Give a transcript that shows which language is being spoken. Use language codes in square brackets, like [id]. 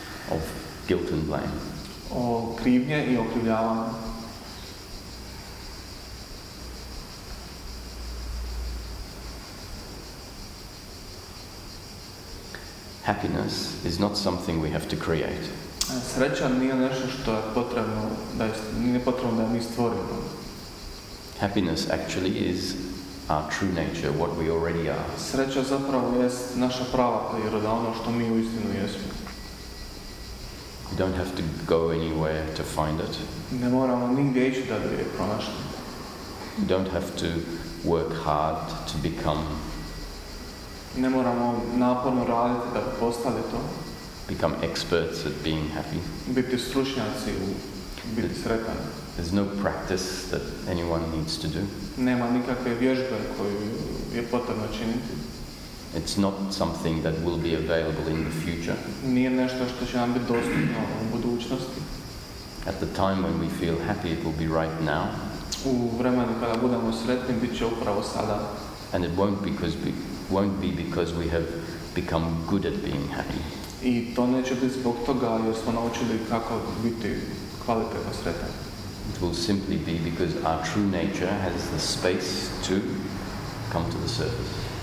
[en] Of guilt and blame. [hr] O krivnje i okrivljavanju. [en] Happiness is not something we have to create. [hr] Sreća nije nešto što je potrebno nije potrebno da mi stvorimo. [en] Happiness actually is our true nature, what we already are. [hr] Sreća zapravo jest naša prava priroda, ono što mi uistinu jesmo. [en] We don't have to go anywhere to find it. [hr] Ne moramo nigdje ići da bi je pronašli. [en] We don't have to work hard to become. [hr] Ne moramo naporno raditi da bi postali to. [en] Become experts at being happy. [hr] Biti stručnjaci u biti sretan. [en] There's no practice that anyone needs to do. [hr] Nema nikakve vježbe koju je potrebno činiti. [en] It's not something that will be available in the future. [hr] Nije nešto što će nam biti dostupno u budućnosti. [en] At the time when we feel happy, it will be right now. [hr] U vremenu kada budemo sretni, bit će upravo sada. [en] And it won't be because we have become good at being happy. [hr] I to neće biti zbog toga jer smo naučili kako biti kvalitetno sretan. [en] It will simply be because our true nature has the space to come to the surface.